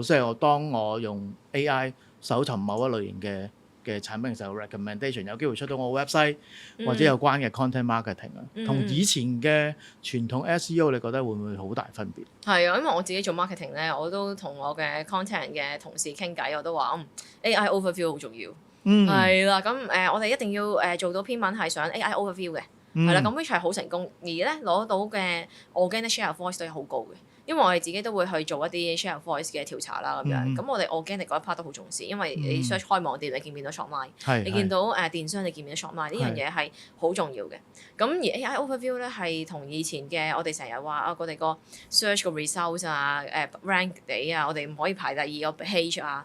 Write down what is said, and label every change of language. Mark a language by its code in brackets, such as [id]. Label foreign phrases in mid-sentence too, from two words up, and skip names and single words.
[yue] 即係當我用 AI 搜尋某一類型嘅產品嘅時候 recommendation 有機會出到我 website 或者有關嘅 [en] content marketing [yue] 啊，同以前嘅傳統 SEO 你覺得會唔會好大分別？係啊，因為我自己做 marketing 咧，我都同我嘅 content 嘅同事傾偈，我都話AI overview 好重要。係啦，咁我哋一定要做到篇文係上 AI overview 嘅，係啦，咁 which 係好成功，而咧攞到嘅 [en] organic share of voice [yue] 都係好高嘅。因為我哋自己都會去做一啲 [en] share voice [yue] 嘅調查啦，咁樣，咁我哋 organic 嗰一 part 都好重視，因為你 search 開網店，你見唔見到 shopline？你見到電商，你見唔見到 shopline？呢樣嘢係好重要嘅。咁而 AI overview 咧係同以前嘅我哋成日話我哋個 search 個 results 啊，rank 地啊，我哋唔可以排第二個 page 啊。